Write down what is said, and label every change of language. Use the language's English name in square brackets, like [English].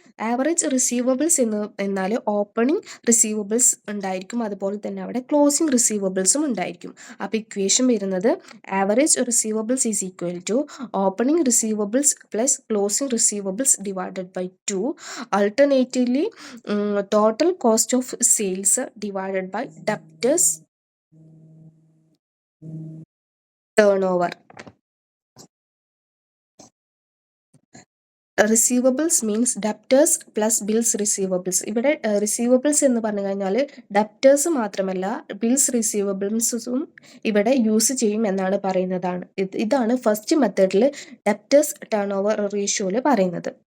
[Malayalam] Average receivables എന്നാൽ opening receivables ഉണ്ടായിരിക്കും, അതുപോലെ തന്നെ അവിടെ ക്ലോസിംഗ് റിസീവബിൾസും ഉണ്ടായിരിക്കും. അപ്പോൾ ഇക്വേഷൻ വരുന്നത് [English] Average receivables is equal to opening receivables plus closing receivables divided by 2. Alternatively, total cost of sales divided by debtors turnover. Receivables means debtors plus bills receivables. [Malayalam] ഇവിടെ receivables എന്ന് പറഞ്ഞു കഴിഞ്ഞാൽ ഡെപ്റ്റേഴ്സ് മാത്രമല്ല bills റിസീവബിൾസും ഇവിടെ use ചെയ്യും എന്നാണ് പറയുന്നതാണ്. ഇതാണ് ഫസ്റ്റ് മെത്തേഡിൽ ഡെപ്റ്റേഴ്സ് ടേൺ ഓവർ റേഷ്യോയിൽ പറയുന്നത്.